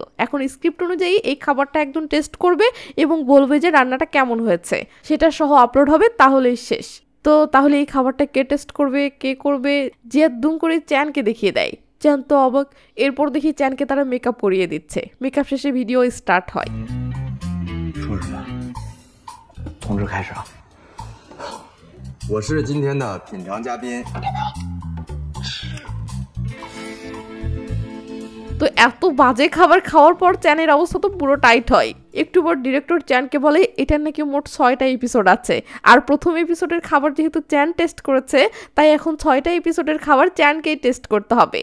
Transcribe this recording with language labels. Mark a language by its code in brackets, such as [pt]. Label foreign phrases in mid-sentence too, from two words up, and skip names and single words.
[bn] এখন স্ক্রিপ্ট অনুযায়ী এই খাবারটা একজন টেস্ট করবে এবং বলবে যে রান্নাটা কেমন হয়েছে, সেটা সহ আপলোড হবে, তাহলেই শেষ। তো তাহলে এই খাবারটা কে টেস্ট করবে, কে করবে? জিয়া দুম করে চ্যানকে দেখিয়ে দেয়। চ্যান তো অবাক। এরপর দেখি চ্যানকে তারা মেকআপ করিয়ে দিচ্ছে। মেকআপ শেষে ভিডিও স্টার্ট হয়। [zh] 同志开始啊！我是今天的品尝嘉宾。 [bn] তো এত বাজে খাবার খাওয়ার পর চ্যানের অবস্থা তো পুরো টাইট হয়। একটু পর ডিরেক্টর চ্যানকে বলে এটার নাকি মোট 6টা এপিসোড আছে, আর প্রথম এপিসোডের খাবার যেহেতু চ্যান টেস্ট করেছে, তাই এখন 6টা এপিসোডের খাবার চ্যানকেই টেস্ট করতে হবে।